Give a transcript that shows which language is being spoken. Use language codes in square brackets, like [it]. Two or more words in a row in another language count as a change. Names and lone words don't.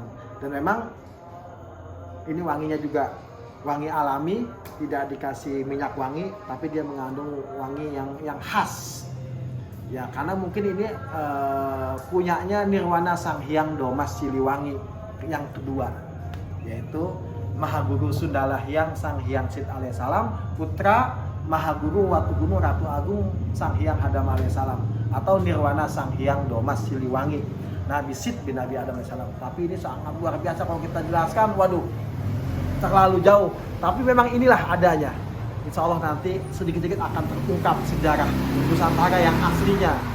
[id] Dan memang ini wanginya juga wangi alami, tidak dikasih minyak wangi, tapi dia mengandung wangi yang khas. Ya, karena mungkin ini punyanya Nirwana Sang Hyang Domas Siliwangi yang kedua, yaitu Mahaguru Sundala Hyang Sang Hyang Sit alaihissalam, putra Mahaguru Watugunu Ratu Agung Sang Hyang Hadam alaihissalam, atau Nirwana Sang Hyang Domas Siliwangi, Nabi Sit bin Nabi Adam alaihissalam. Tapi ini sangat luar biasa kalau kita jelaskan, waduh, terlalu jauh. Tapi memang inilah adanya. [ar] إن شاء الله [id] nanti sedikit-sedikit akan terungkap sejarah Nusantara yang aslinya.